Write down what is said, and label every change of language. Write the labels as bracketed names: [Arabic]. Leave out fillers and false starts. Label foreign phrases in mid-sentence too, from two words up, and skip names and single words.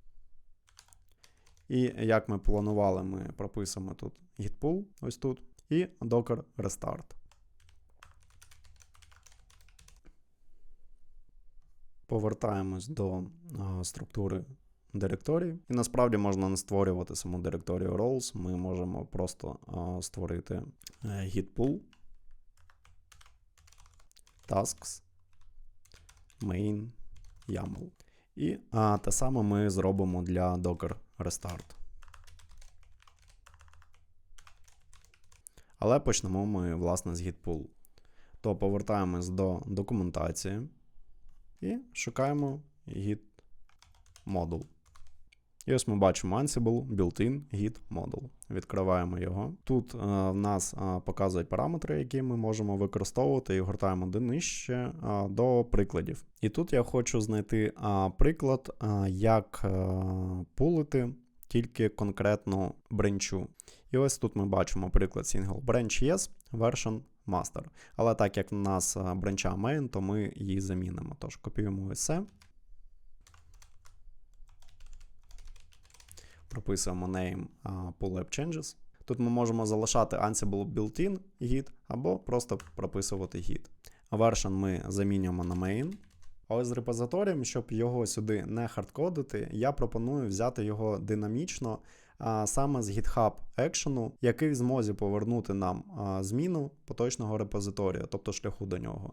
[Ukrainian] І як ми планували, ми прописуємо тут [English] git pull, [Ukrainian] ось тут, і [English] docker restart. [Ukrainian] Повертаємось до структури директорії. І насправді можна не створювати саму директорію roles. Ми можемо просто створити [English] git pull, tasks, main, YAML. [Ukrainian] І те саме ми зробимо для [English] docker restart. [Ukrainian] Але почнемо ми, власне, з [English] git pull. [Ukrainian] То повертаємось до документації. І шукаємо [English] git module. [Ukrainian] І ось ми бачимо [English] Ansible built-in git module. [Ukrainian] Відкриваємо його. Тут в нас показують параметри, які ми можемо використовувати, і гортаємо нижче до прикладів. І тут я хочу знайти приклад, як пулити тільки конкретну бренчу. І ось тут ми бачимо приклад [English] single branch yes, version master. [Ukrainian] Але так як в нас бранча main, то ми її замінимо. Тож копіюємо ось це. Прописуємо [English] name pull app changes. [Ukrainian] Тут ми можемо залишати [English] Ansible built-in git [Ukrainian] або просто прописувати git. Version ми замінюємо на main. А ось з репозиторієм, щоб його сюди не хардкодити, я пропоную взяти його динамічно, саме з GitHub екшену, який в змозі повернути нам зміну поточного репозиторія, тобто шляху до нього.